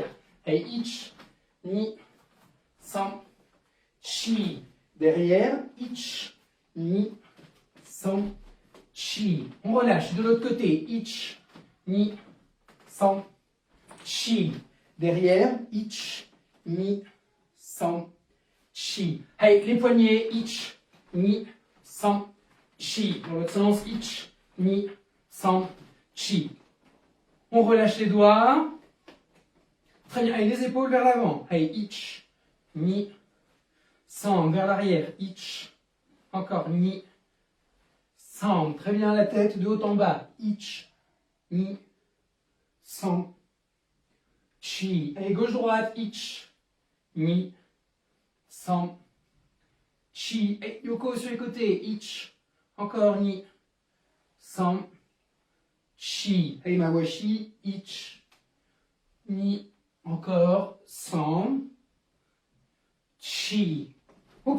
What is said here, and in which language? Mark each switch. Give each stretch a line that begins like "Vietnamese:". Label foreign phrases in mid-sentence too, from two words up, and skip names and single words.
French: Allez,
Japanese: いち。に。さん. Chi. Derrière. いち。に. San.
French: Chi. On relâche. De l'autre côté.
Japanese: いち。に. さん。し. Derrière. いち。に. San.
French: Chi. Allez, les poignets.
Japanese: いち。に。さん.
French: Chi. Dans l'autre sens.
Japanese: いち。に。さん. Chi.
French: On relâche les doigts. Très bien. Allez, les épaules vers l'avant. Allez,
Japanese: いち。に。さん.
French: Vers l'arrière. Ich. Encore.
Japanese: に。さん.
French: Très bien. La tête de haut en bas.
Japanese: いち。に。さん.
French: Chi. Allez, gauche-droite.
Japanese: いち。に. San. Chi.
French: Et Yoko sur les côtés. Ich. Encore.
Japanese: に。さん. Chi. Allez, Mawashi. いち。に. Encore. さん。し. Ok.